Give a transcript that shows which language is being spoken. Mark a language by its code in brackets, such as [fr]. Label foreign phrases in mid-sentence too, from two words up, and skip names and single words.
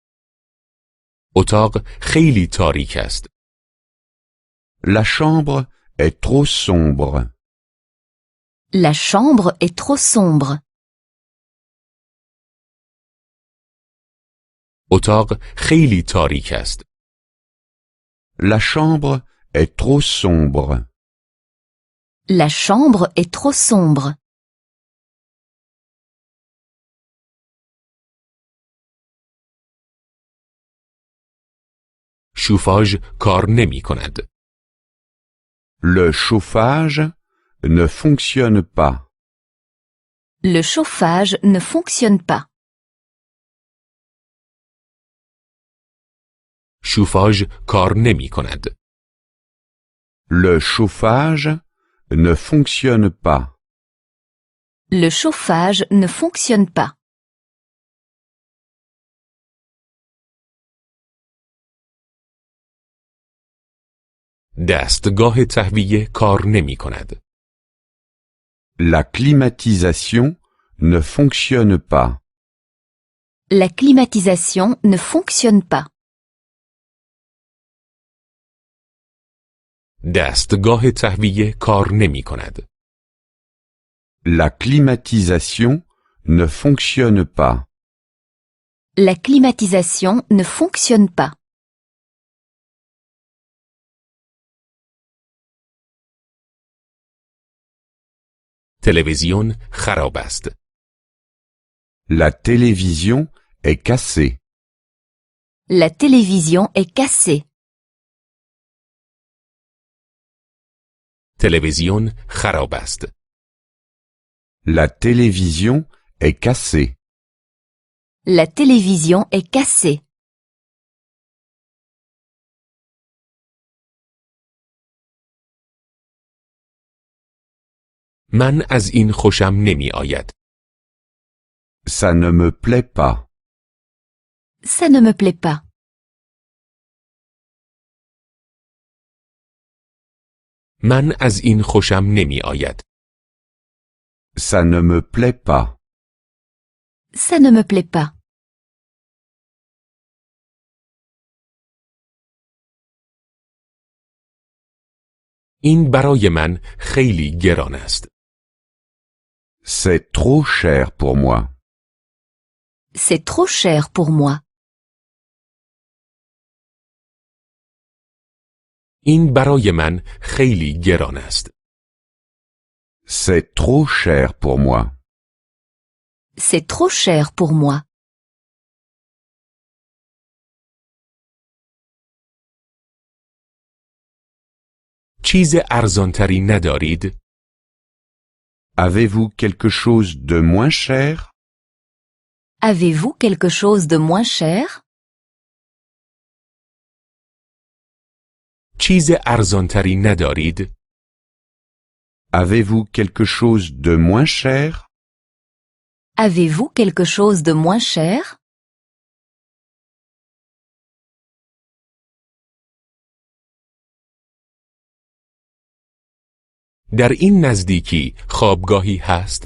[fa] اتاق خیلی تاریک است. [fr] La chambre est trop sombre. La chambre est trop sombre. [fa] اتاق خیلی تاریک است. [fr] La chambre est trop sombre. La chambre est trop sombre. [fa] شوفاژ کار نمی کند. [fr] Le chauffage ne fonctionne pas. Le chauffage ne fonctionne pas. [fa] شوفاژ کار نمی کند. [fr] Le chauffage ne fonctionne pas. Le chauffage ne fonctionne pas. [fa] دستگاه تهویه کار نمی کند. [fr] La climatisation ne fonctionne pas. La climatisation ne fonctionne pas. [fa] دستگاه تهویه کار نمی کند. [fr] La climatisation ne fonctionne pas. La climatisation ne fonctionne pas. [fa] تلویزیون خراب است. [fr] La télévision est cassée. La télévision est cassée. [fa] تلویزیون خراب است. [fr] La télévision est cassée. La télévision est cassée. [fa] من از این خوشم نمی آید. [fr] Ça ne me plaît pas. Ça ne me plaît pas. [fa] من از این خوشم نمی آید. [fr] Ça ne me plaît pas. Ça ne me plaît pas. [fa] این برای من خیلی گران است. [fr] C'est trop cher pour moi. C'est trop cher pour moi. [fa] این برای من خیلی گران است. [fr] C'est trop cher pour moi. C'est trop cher pour moi. [fa] چیز ارزانتری ندارید؟ [fr] Avez-vous quelque chose de moins cher? Avez-vous quelque chose de moins cher? [fa] چیز ارزانتری ندارید؟ [fr] Avez-vous quelque chose de moins cher? Avez-vous quelque chose de moins cher? [fa] در این نزدیکی خوابگاهی هست؟